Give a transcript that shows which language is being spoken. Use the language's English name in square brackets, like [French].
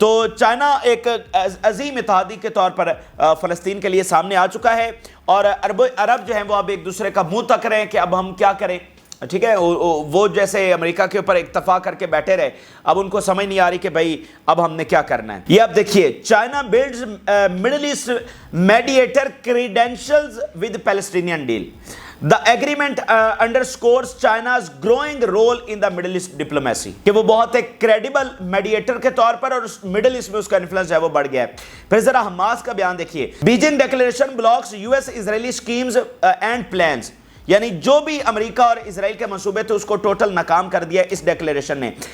[Urdu] تو چائنا ایک عظیم اتحادی کے طور پر فلسطین کے لیے سامنے آ چکا ہے، اور عرب جو ہیں وہ اب ایک دوسرے کا منہ تک رہے ہیں کہ اب ہم کیا کریں. ٹھیک ہے، وہ جیسے امریکہ کے اوپر اکتفا کر کے بیٹھے رہے، اب ان کو سمجھ نہیں آ رہی کہ بھائی اب ہم نے کیا کرنا ہے. یہ اب دیکھیے، [English] China builds Middle East mediator credentials with Palestinian deal. The agreement underscores China's growing role in the Middle East diplomacy. [Urdu] کہ وہ بہت ایک کریڈیبل میڈیٹر کے طور پر، اور مڈل ایسٹ میں اس کا انفلوئنس ہے وہ بڑھ گیا ہے. پھر ذرا حماس کا بیان دیکھیے. [English] Beijing declaration blocks US Israeli schemes and plans. [Urdu] یعنی جو بھی امریکہ اور اسرائیل کے منصوبے تھے اس کو ٹوٹل ناکام کر دیا اس ڈیکلیریشن نے.